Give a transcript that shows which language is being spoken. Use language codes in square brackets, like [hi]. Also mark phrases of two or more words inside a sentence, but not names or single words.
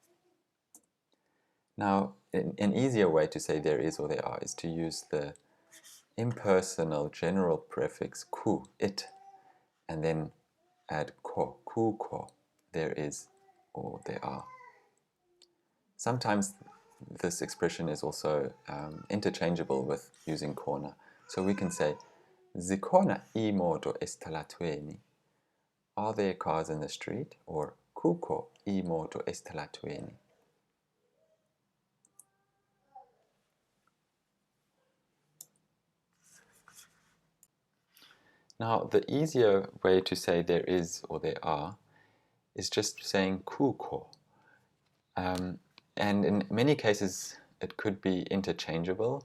[en] Now, an easier way to say there is or there are is to use the impersonal general prefix ku, it, and then add ko, kukho, there is, or there are. Sometimes this expression is also interchangeable with using khona. So we can say, [xh] zikhona imoto esitalatweni. [en] Are there cars in the street? [xh] Or kukho imoto esitalatweni. [en] Now, the easier way to say there is or there are is just saying kukho. And in many cases, it could be interchangeable.